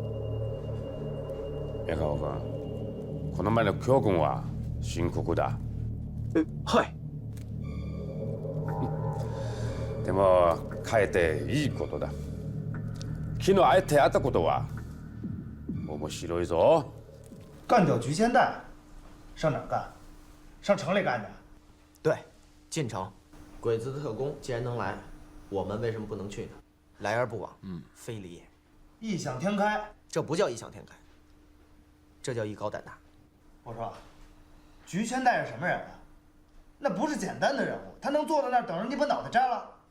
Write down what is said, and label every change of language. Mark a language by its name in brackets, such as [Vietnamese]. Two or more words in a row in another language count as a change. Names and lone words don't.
[Japanese] 宮川君、この前の教訓は深刻だ。はい。でも変えていいことだ。昨日あえて会ったことは面白いぞ。 [Chinese] 干掉菊千代，上哪儿干？上城里干去？对，进城。鬼子的特工既然能来，我们为什么不能去呢？来而不往，非礼也。异想天开，这不叫异想天开，这叫艺高胆大。我说，菊千代是什么人啊？那不是简单的人物，他能坐在那儿等着你把脑袋摘了？